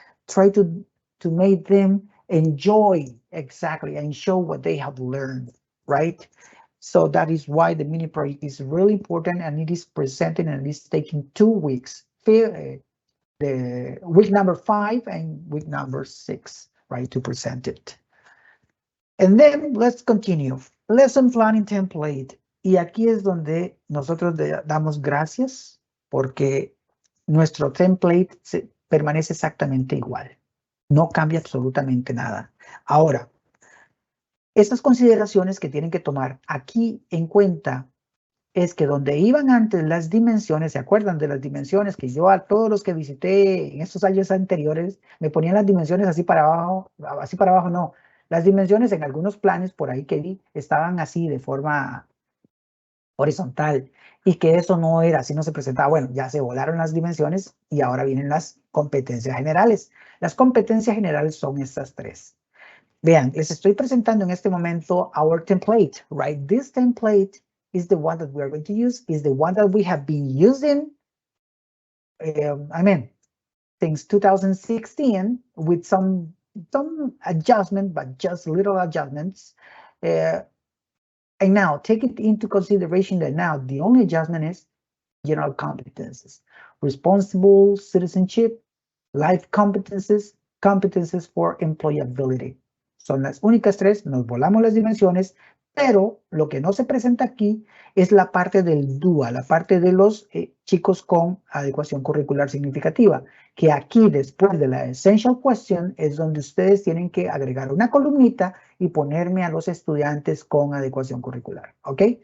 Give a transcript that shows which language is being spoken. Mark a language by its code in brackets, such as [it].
[en] Try to make them enjoy exactly and show what they have learned, right? So that is why the mini project is really important, and it is presented and it is taking 2 weeks. The week number 5 and week number 6, right, to present it. And then let's continue. Lesson planning template. [es] Y aquí es donde nosotros damos gracias porque nuestro template permanece exactamente igual. No cambia absolutamente nada. Ahora, estas consideraciones que tienen que tomar aquí en cuenta es que donde iban antes las dimensiones, ¿se acuerdan de las dimensiones que yo a todos los que visité en estos años anteriores me ponían las dimensiones así para abajo no, las dimensiones en algunos planes por ahí que vi estaban así de forma horizontal y que eso no era, así no se presentaba? Bueno, ya se volaron las dimensiones y ahora vienen las competencias generales. Las competencias generales son estas 3. Vean, les estoy presentando en este momento [en] our template, right? This template is the one that we are going to use, is the one that we have been using, since 2016 with some adjustment, but just little adjustments. And now take it into consideration that now the only adjustment is general competences, responsible citizenship, life competences, competences for employability. [es] Son las únicas 3, nos volamos las dimensiones, pero lo que no se presenta aquí es la parte del DUA, la parte de los chicos con adecuación curricular significativa, que aquí después de la Essential Question es donde ustedes tienen que agregar una columnita y ponerme a los estudiantes con adecuación curricular, ¿ok?